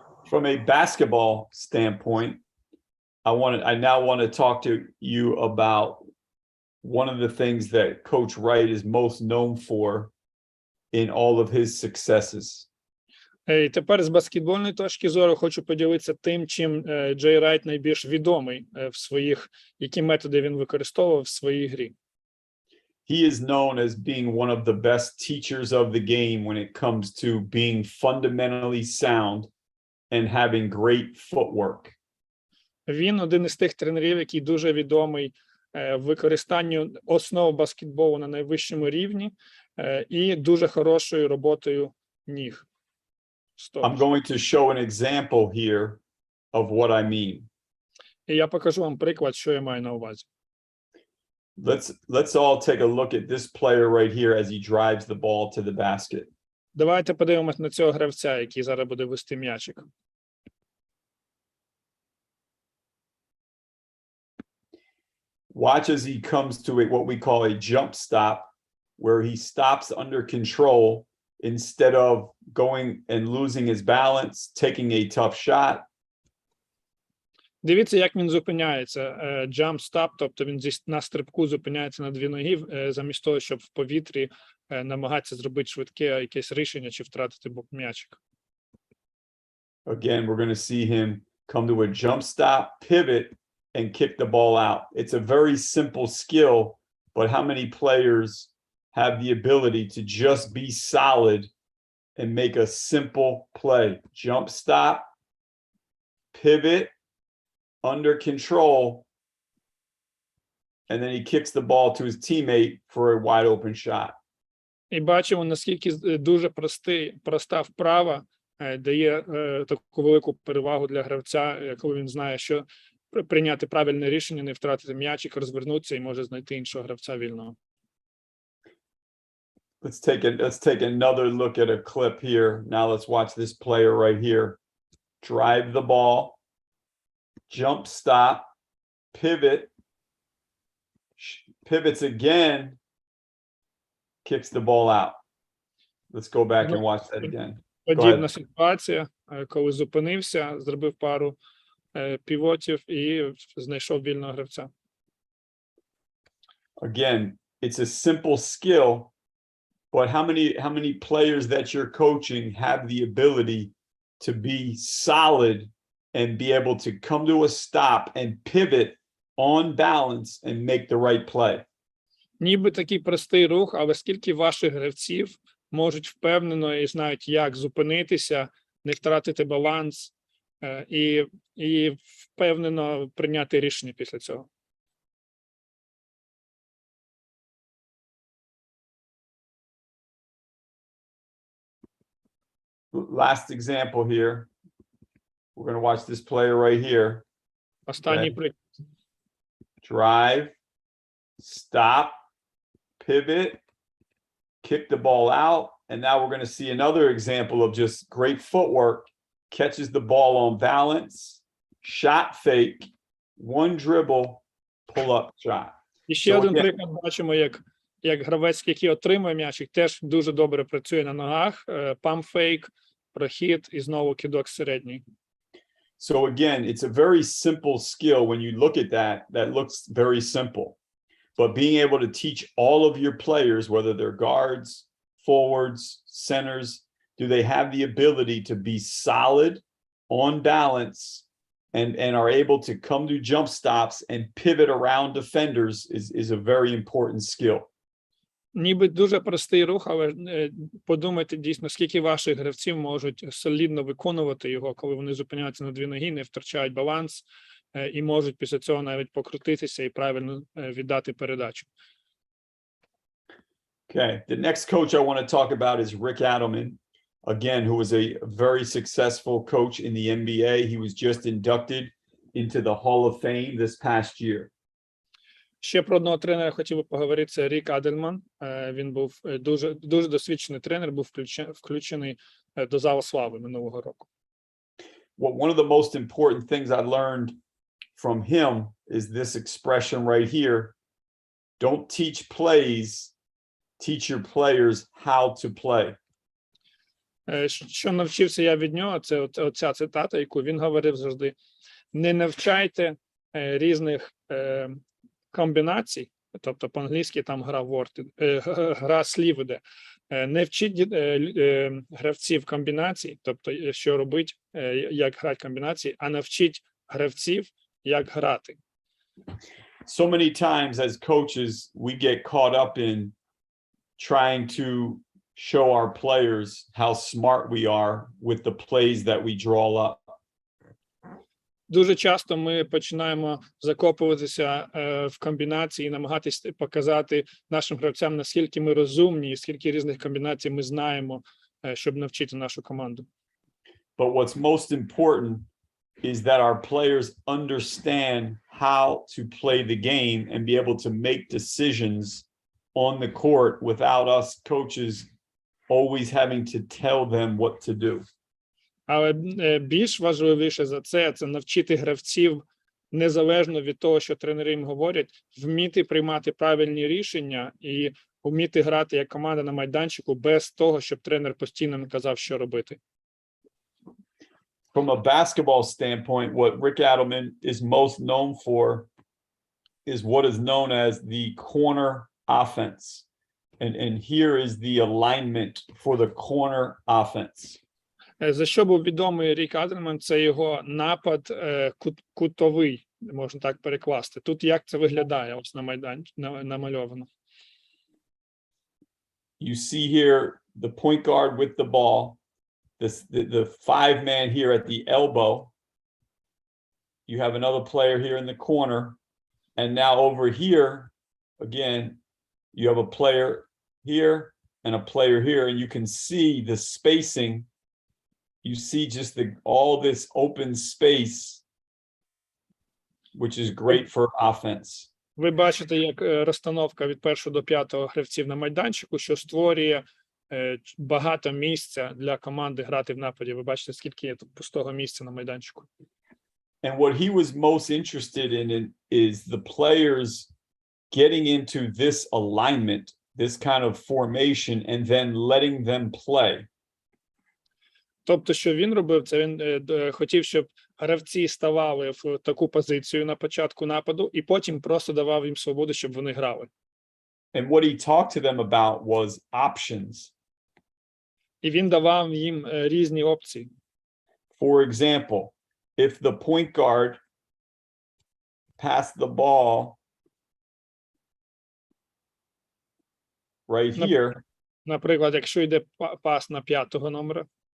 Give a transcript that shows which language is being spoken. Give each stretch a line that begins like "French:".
English: From a basketball standpoint, I now want to talk to you about one of the things that Coach Wright is most known for in all of his successes.
Ukrainian: І тепер з баскетбольної точки зору хочу поділитися тим, чим Джей Райт найбільш відомий в своїх, які методи він використовував в своїй грі.
English: He is known as being one of the best teachers of the game when it comes to being fundamentally sound and having great footwork.
Ukrainian: Він один із тих тренерів, який дуже відомий в використанню основ баскетболу на найвищому рівні і дуже хорошою роботою ніг.
English: I'm going to show an example here of what I mean.
Ukrainian: І я покажу вам приклад, що я маю на увазі.
English: Let's all take a look at this player right here as he drives the ball to the basket.
Ukrainian: Давайте подивимось на цього гравця, який зараз буде вести м'ячик.
English: Watch as he comes to what we call a jump stop, where he stops under control instead of going and losing his balance, taking a tough shot.
Ukrainian: Дивіться, як він зупиняється. Jump stop, тобто він на стрибку зупиняється на дві ноги, замість того, щоб в повітрі намагатися зробити швидке якесь рішення чи втратити м'ячик.
English: Again, we're going to see him come to a jump stop, pivot, and kick the ball out. It's a very simple skill, but how many players have the ability to just be solid and make a simple play? Jump stop, pivot, under control, and then he kicks the ball to his teammate for a wide open shot.
Ukrainian: І бачимо, наскільки дуже проста вправа дає таку велику перевагу для гравця, коли він знає, що прийняти правильне рішення, не втратити м'ячик, розвернутися і може знайти іншого гравця вільного.
English: let's take another look at a clip here. Now let's watch this player right here. Drive the ball, jump stop, pivot, pivots again, kicks the ball out. Let's go back and watch that again.
Ukrainian: Подібна ситуація, коли зупинився, зробив пару півотів і знайшов вільного гравця.
English: Again, it's a simple skill, but how many players that you're coaching have the ability to be solid and be able to come to a stop and pivot on balance and make the right play?
Ukrainian: Ніби такий простий рух, але скільки ваших гравців можуть впевнено і знають, як зупинитися, не втратити баланс і впевнено прийняти рішення після цього.
English: Last example here. We're going to watch this player right here.
Ukrainian: Останній приклад.
English: Drive, stop, pivot, kick the ball out. And now we're going to see another example of just great footwork. Catches the ball on balance, shot fake, one dribble, pull up shot.
Ukrainian: І ще один приклад бачимо, як гравець, який отримує м'ячик, теж дуже добре працює на ногах, памп-фейк, прохід і знову кидок середній.
English: So again, it's a very simple skill. When you look at that, that looks very simple. But being able to teach all of your players, whether they're guards, forwards, centers, do they have the ability to be solid, on balance, and are able to come to jump stops and pivot around defenders is a very important skill.
Ukrainian: Ніби дуже простий рух, але подумайте дійсно, скільки ваших гравців можуть солідно виконувати його, коли вони зупиняються на дві ноги, не втрачають баланс і можуть після цього навіть покрутитися і правильно віддати передачу.
English: Okay, the next coach I want to talk about is Rick Adelman, again, who was a very successful coach in the NBA. He was just inducted into the Hall of Fame this past year.
Ukrainian: Ще про одного тренера хотів би поговорити, це Рік Адельман. Він був дуже досвідчений тренер, був включений до залу слави минулого року.
English: Well, one of the most important things I learned from him is this expression right here. Don't teach plays, teach your players how to play.
Ukrainian: Що навчився я від нього, це оця цитата, яку він говорив завжди. Не навчайте різних комбінацій, тобто по-англійськи там гра слів іде. Не вчіть гравців комбінацій, тобто що робити, як грати комбінації, а навчіть гравців, як грати.
English: So many times as coaches, we get caught up in trying to show our players how smart we are with the plays that we draw up.
Ukrainian: Дуже часто ми починаємо закопуватися в комбінації і намагатися показати нашим гравцям, наскільки ми розумні і скільки різних комбінацій ми знаємо, щоб навчити нашу команду.
English: But what's most important is that our players understand how to play the game and be able to make decisions on the court without us coaches always having to tell them what to do.
Ukrainian: Але більш важливіше за це навчити гравців, незалежно від того, що тренери їм говорять, вміти приймати правильні рішення і вміти грати як команда на майданчику без того, щоб тренер постійно не казав, що робити.
English: From a basketball standpoint, what Rick Adelman is most known for is what is known as the corner offense. And here is the alignment for the corner offense.
Ukrainian: За що був відомий Рік Адельман, це його напад кутовий, можна так перекласти. Тут як це виглядає ось на майданчику намальовано.
English: You see here the point guard with the ball, the five man here at the elbow. You have another player here in the corner. And now over here, again, you have a player here and a player here, and you can see the spacing. You see just all this open space, which is great for offense.
Ukrainian: Ви бачите, як розстановка від 1 до 5 гравців на майданчику, що створює багато місця для команди грати в нападі. Ви бачите, скільки є тут пустого місця на майданчику.
English: And what he was most interested in is the players getting into this alignment, this kind of formation, and then letting them play.
Ukrainian: Тобто, що він робив, це він хотів, щоб гравці ставали в таку позицію на початку нападу, і потім просто давав їм свободу, щоб вони грали.
English: And what he talked to them about was options.
Ukrainian: І він давав їм різні опції.
English: For example, if the point guard passed the ball right here,
Ukrainian: Наприклад, якщо йде пас на 5-го номера,